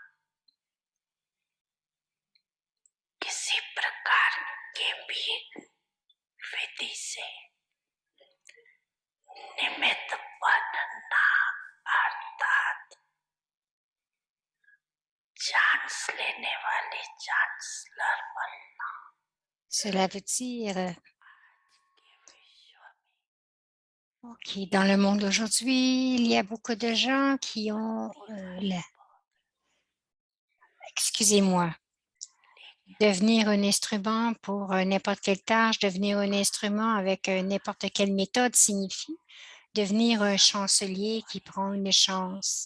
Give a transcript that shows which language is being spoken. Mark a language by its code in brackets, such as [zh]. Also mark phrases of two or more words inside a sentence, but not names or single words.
[hi] किसी प्रकार के भी विधि से निमित्त बनना अर्थात चांस लेने वाले चांसलर बनना। [fr] Cela veut dire dans le monde d'aujourd'hui, il y a beaucoup de gens qui ont, excusez-moi, devenir un instrument pour n'importe quelle tâche, devenir un instrument avec n'importe quelle méthode signifie devenir un chancelier qui prend une chance.